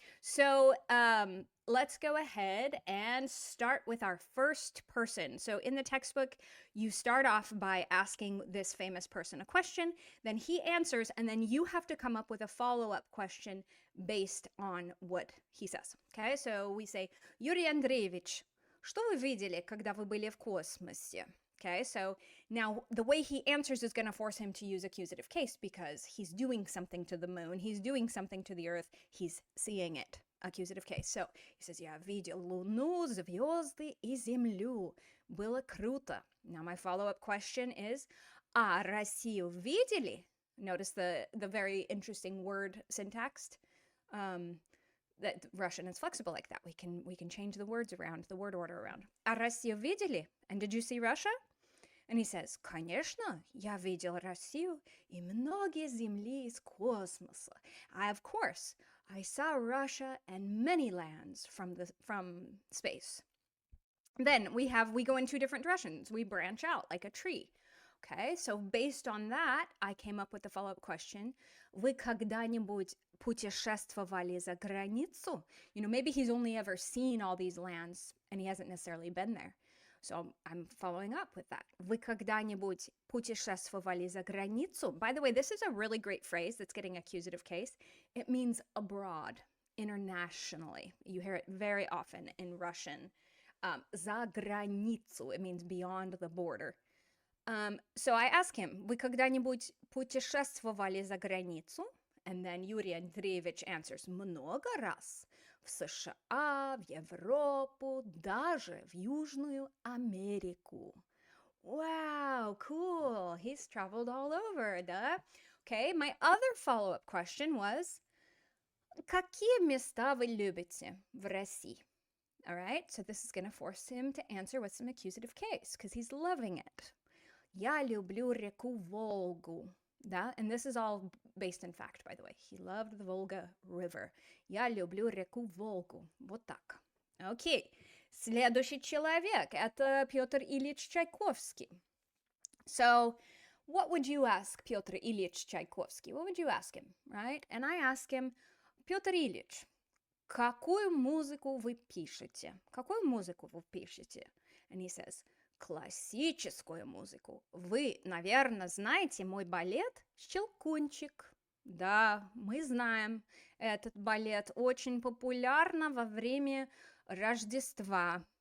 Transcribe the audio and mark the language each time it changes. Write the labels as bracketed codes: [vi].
[en] So let's go ahead and start with our first person. So in the textbook, you start off by asking this famous person a question, then he answers, and then you have to come up with a follow-up question based on what he says. Okay, so we say, [ru] Юрий Андреевич, что вы видели, когда вы были в космосе? [en] Okay, so now the way he answers is going to force him to use accusative case because he's doing something to the moon, he's doing something to the earth, he's seeing it. Accusative case. So he says, [ru] я видел Луну, звезды и Землю. Было круто. [en] Now my follow-up question is, [ru] а Россию видели? [en] Notice the very interesting word syntax. That Russian is flexible like that. We can change the words around, the word order around. [ru] А Россию видели? [en] And did you see Russia? And he says, [ru] конечно, я видел Россию и многие земли из космоса. [en] Of course, I saw Russia and many lands from space. Then we go in two different directions. We branch out like a tree. Okay, so based on that, I came up with the follow-up question. [ru] Вы когда-нибудь путешествовали за границу? [en] You know, maybe he's only ever seen all these lands and he hasn't necessarily been there. So I'm following up with that. [ru] Вы когда-нибудь путешествовали за границу? [en] By the way, this is a really great phrase that's getting accusative case. It means abroad, internationally. You hear it very often in Russian. [ru] За границу, [en] it means beyond the border. So I ask him, [ru] вы когда-нибудь путешествовали за границу? [en] And then Юрий Андреевич answers, [ru] много раз. В США, в Европу, даже в Южную Америку. [en] Wow, cool. He's traveled all over, duh. Okay, my other follow-up question was, [ru] какие места вы любите в России? [en] All right, so this is going to force him to answer with some accusative case because he's loving it. [ru] Я люблю реку Волгу. Да? [en] And this is all based in fact, by the way. He loved the Volga River. [ru] Я люблю реку Волгу. Вот так. Окей. Следующий человек – это Петр Ильич Чайковский. [en] So, what would you ask Петр Ильич Чайковский? What would you ask him, right? And I ask him, [ru] Петр Ильич, какую музыку вы пишете? Какую музыку вы пишете? And he says, классическую музыку. Вы, наверное, знаете мой балет «Щелкунчик». Да, мы знаем этот балет. Очень популярно во время Рождества.